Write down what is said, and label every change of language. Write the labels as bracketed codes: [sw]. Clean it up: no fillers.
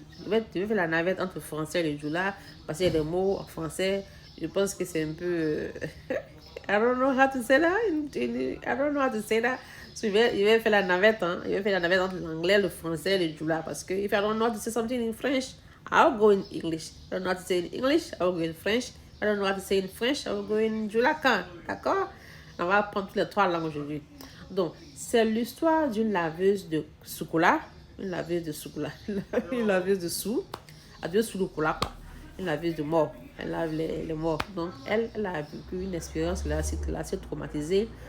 [fr] Je vais faire la navette entre le français et le djoula, parce qu'il y a des mots en français, je pense que c'est un peu... [en] I don't know how to say that. I don't know how to say that. So, [fr] je vais faire la navette, hein? Je vais faire la navette entre l'anglais, le français et le djoula, parce que [en] if I don't know how to say something in French, I'll go in English. I don't know how to say in English, I'll go in French. I don't know how to say in French, I'll go in Djoulakan. [fr] D'accord? On va apprendre toutes les trois langues aujourd'hui. Donc, c'est l'histoire d'une laveuse de Soukoula. Une laveuse de Soukoula. Une laveuse de sous. Adieu sous le coula, quoi. Une laveuse de mort. Elle lave les morts. Donc, elle a vécu une expérience, elle a assez traumatisée.